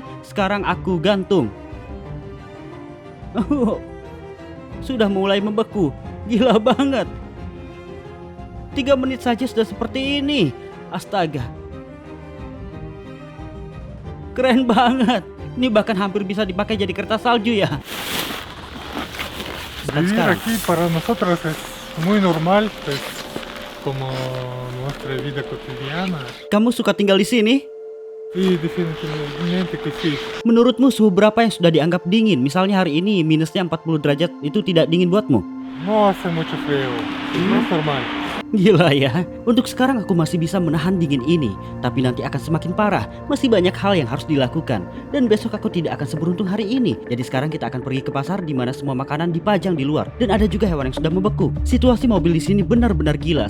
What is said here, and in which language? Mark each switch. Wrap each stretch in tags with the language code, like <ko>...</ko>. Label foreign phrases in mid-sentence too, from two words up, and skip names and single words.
<id>Sekarang aku gantung. Sudah mulai membeku. Gila banget. 3 menit saja sudah seperti ini. Astaga. Keren banget. Ini bahkan hampir bisa dipakai jadi kertas salju ya. Dan</id> <es>Vivir</es> <id>sekarang</id> <es>aquí para nosotros es muy normal, pues como nuestra vida cotidiana.</es> <id>kamu suka tinggal di sini?</id> <es>Sí, definitivamente que sí.</es> <id>Menurutmu suhu berapa yang sudah dianggap dingin? Misalnya hari ini minusnya 40 derajat itu tidak dingin buatmu?</id> <es>No hace mucho frío, es normal.</es> <id>Gila ya, untuk sekarang aku masih bisa menahan dingin ini. Tapi nanti akan semakin parah, masih banyak hal yang harus dilakukan. Dan besok aku tidak akan seberuntung hari ini. Jadi sekarang kita akan pergi ke pasar di mana semua makanan dipajang di luar. Dan ada juga hewan yang sudah membeku. Situasi mobil di sini benar-benar gila.</id>